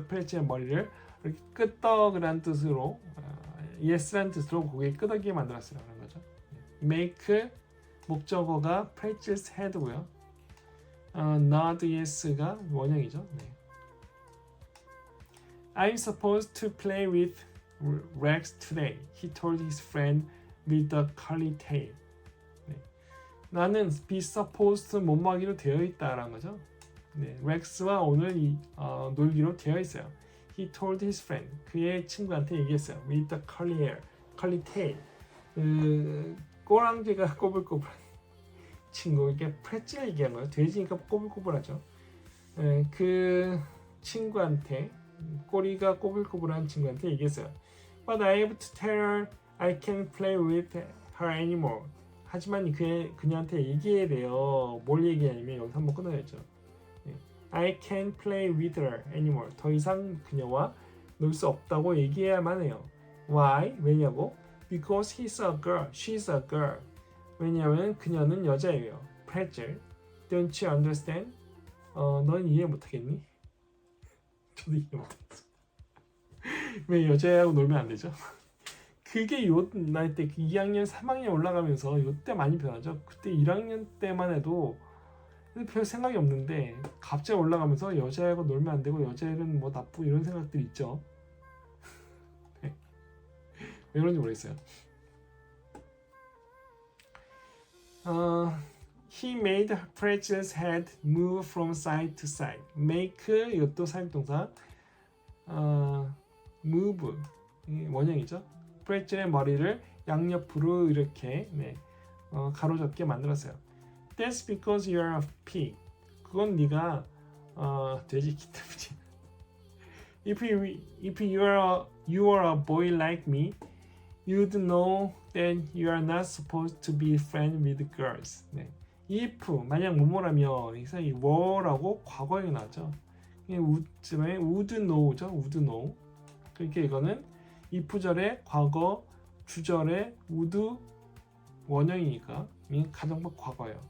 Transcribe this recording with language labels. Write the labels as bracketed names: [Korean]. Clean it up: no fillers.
[Korean] Fragile 머리를 이렇게 끄덕이라는 뜻으로 yes라는 뜻으로 고개 끄덕이게 만들었어요. 그런 거죠. make 목적어가 Fragile's head고요. nod yes가 원형이죠. 네. [English] I'm supposed to play with Rex today. He told his friend with the curly tail. [Korean] 네. 나는 [English] be supposed [Korean] 뭐뭐하기로 되어 있다라는 거죠. 네. 렉스와 오늘 놀기로 되어 있어요. [English] He told his friend. [Korean] 그의 친구한테 얘기했어요. [English] With the curly tail. [Korean] 꼬랑지가 꼬불꼬불한 친구. 이게 프레첼 얘기한 거예요. 돼지니까 꼬불꼬불하죠. 그 친구한테 꼬리가 꼬불꼬불한 친구한테 얘기했어요. [English] But I have to tell her I can't play with her anymore. [Korean] 하지만 그녀한테 얘기해야 돼요. 뭘 얘기하냐면 여기서 한번 끊어야죠. [English] I can't play with her anymore. [Korean] 더 이상 그녀와 놀 수 없다고 얘기해야만 해요. [English] Why? [Korean] 왜냐고? [English] Because he's a girl. She's a girl. [Korean] 왜냐하면 그녀는 여자예요. Pretzel. [English] Don't you understand? [Korean] 넌 이해 못하겠니? 저도 이해 못하겠어. 왜 여자애하고 놀면 안 되죠? 그게 요 나이 때 2학년, 3학년 올라가면서 요때 많이 변하죠. 그때 1학년 때만 해도 별 생각이 없는데 갑자기 올라가면서 여자애하고 놀면 안 되고 여자애는 뭐 나쁘고 이런 생각들이 있죠. 네. 왜 그런지 모르겠어요. [English] He made Pretzel's head move from side to side. [Korean] Make 이것도 사용동사. Move 원형이죠. 프레첼의 머리를 양옆으로 이렇게 가로젓게 만들었어요. [English] That's because you're a pig. [Korean] 그건 네가 돼지기 때문이지. [English] If you are a boy like me, you'd know that you are not supposed to be friends with girls. [Korean] 네. if 만약 뭐뭐라면 그래서 이 were라고 과거에 나죠. would know죠. would know. 그러니까 이거는 if절의 과거, 주절의 would 원형이니까 가정법 과거예요.